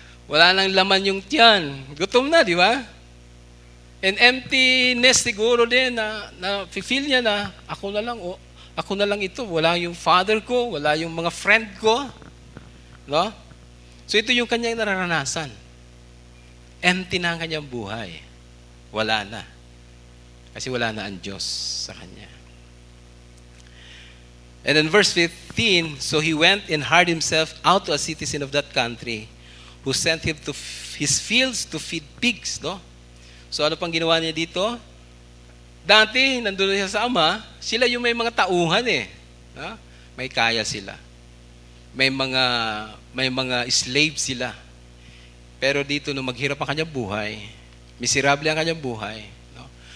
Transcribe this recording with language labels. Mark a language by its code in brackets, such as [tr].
[tl] Wala nang laman yung tiyan. Gutom na, di ba? [en] And emptiness [tl] siguro din na feel niya na ako na lang ito. Wala yung father ko, wala yung mga friend ko. No? So ito yung kanyang nararanasan. Empty na ang kanyang buhay. Wala na. Kasi wala na ang Diyos sa kanya. [en] And in verse 15, so he went and hired himself out to a citizen of that country who sent him to his fields to feed pigs. [tl] No? So ano pang ginawa niya dito? Dati, nandun siya sa ama, sila yung may mga tauhan eh. No? May kaya sila. May mga slave sila. Pero dito, nung maghirap ang kanyang buhay, miserable ang kanyang buhay, no?